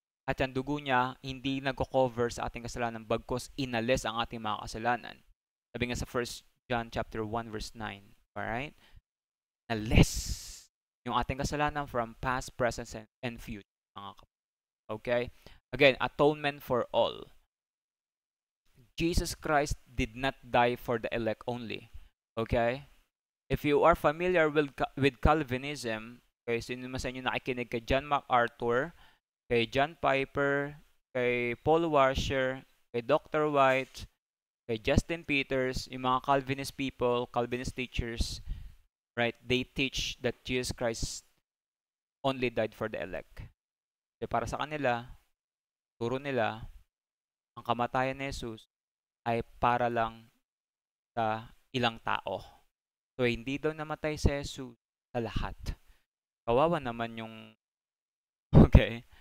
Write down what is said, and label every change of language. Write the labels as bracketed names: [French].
[Filipino] At yung dugo niya, hindi nagko-cover sa ating kasalanan bagkos inalis ang ating mga kasalanan. Sabi nga sa 1 John chapter 1 verse 9. Alright? Nalis yung ating kasalanan [English] from past, present, and future. [Filipino] Mga kapatid. Okay? [English] Again, atonement for all. Jesus Christ did not die for the elect only. Okay? If you are familiar with Calvinism, okay, [Filipino] sino naman sa inyo nakikinig [English] kay John MacArthur, kay John Piper, kay Paul Washer, kay Dr. White, kay Justin Peters, yung mga Calvinist people, Calvinist teachers, right? They teach that Jesus Christ only died for the elect. [Filipino] So para sa kanila, turo nila, ang kamatayan ni Jesus ay para lang sa ilang tao. So hindi daw namatay si Jesus sa lahat. Kawawa naman yung okay.